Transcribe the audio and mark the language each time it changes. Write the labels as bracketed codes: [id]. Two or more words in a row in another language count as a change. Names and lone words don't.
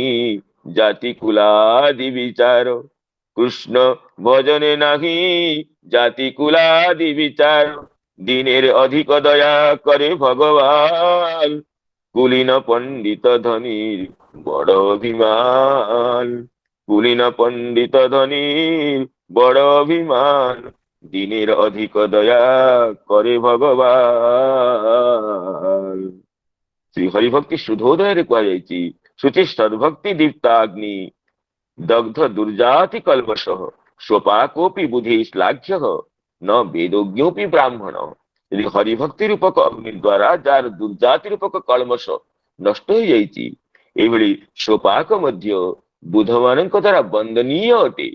[bn] জাতি কুলাদি বিচার, কৃষ্ণ ভজনে নাহি জাতি কুলাদি বিচার, দিনের অধিক দয়া করে ভগবান, কুলীন পণ্ডিত ধনীর বড় অভিমান, কুলীন পণ্ডিত ধনীর বড় অভিমান, দিনের অধিক দয়া করে ভগবান। [or] ଶ୍ରୀ ହରିଭକ୍ତି ସୁଧୋଦୟରେ କୁହାଯାଇଛି, [sa] ଶୁଚି ସଦ୍ଭକ୍ତି ଦୀପ୍ତାଗ୍ନି ଦଗ୍ଧ ଦୁର୍ଜାତି କଲ୍ମଷଃ ସ୍ୱପାକୋପି ବୁଧି ଶ୍ଲାଘ୍ୟ ନ ବେଦୋଜ୍ଞୋପି ବ୍ରାହ୍ମଣ। [or] ଯଦି ହରିଭକ୍ତି ରୂପକ ଅଗ୍ନି ଦ୍ଵାରା ଯାହାର ଦୁର୍ଜାତି ରୂପକ କଳମଷ ନଷ୍ଟ ହୋଇଯାଇଛି, ଏଇଭଳି ସ୍ୱପାକ ମଧ୍ୟ ବୁଧ ମାନଙ୍କ ଦ୍ଵାରା ବନ୍ଦନୀୟ ଅଟେ।